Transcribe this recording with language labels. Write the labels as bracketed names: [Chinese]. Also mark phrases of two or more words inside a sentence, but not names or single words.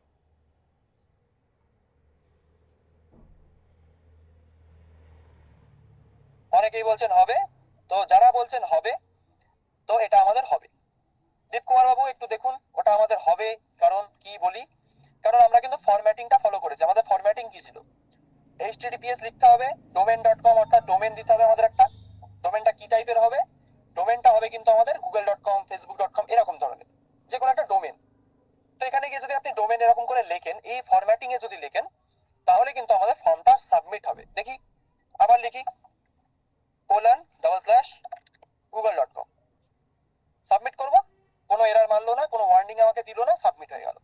[Bangla] অনেকেই বলছেন হবে, তো যারা বলছেন হবে, তো এটা আমাদের হবে। দীপ কুমার বাবু একটু দেখুন, ওটা আমাদের হবে, কারণ কি বলি, কারণ আমরা কিন্তু ফরম্যাটিংটা ফলো করেছি। আমাদের ফরম্যাটিং কি ছিল, https লিখতে হবে, domain.com অর্থাৎ ডোমেন দিতে হবে আমাদের একটা। ডোমেনটা কি টাইপের হবে, ডোমেনটা হবে কিন্তু আমাদের google.com facebook.com এরকম ধরনের যে কোনো একটা ডোমেন। তো এখানে গিয়ে যদি আপনি ডোমেন এরকম করে লেখেন, এই ফরম্যাটিং এ যদি লেখেন, তাহলে কিন্তু আমাদের ফর্মটা সাবমিট হবে। দেখি আবার লিখি :google.com, সাবমিট করব, কোনো এরর মারলো না, কোনো ওয়ার্নিং আমাকে দিল না, সাবমিট হয়ে গেল।